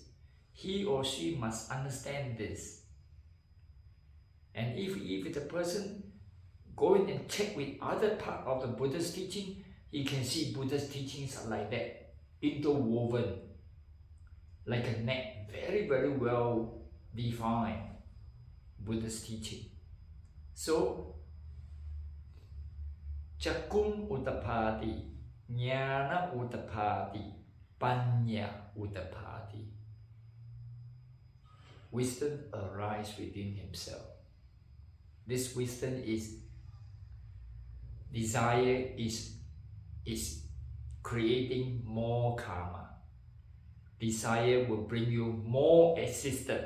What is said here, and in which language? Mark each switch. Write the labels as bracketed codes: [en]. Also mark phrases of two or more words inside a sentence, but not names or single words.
[en] He or she must understand this. And if the person go in and check with other part of the Buddha's teaching, he can see Buddha's teachings are like that, interwoven, like a net, very, very well defined, Buddha's teaching. So, [pi] Cakkhum udapati, jnana udapati, panna udapati. [en] Wisdom arises within himself. This wisdom is desire is creating more karma. Desire will bring you more assistance.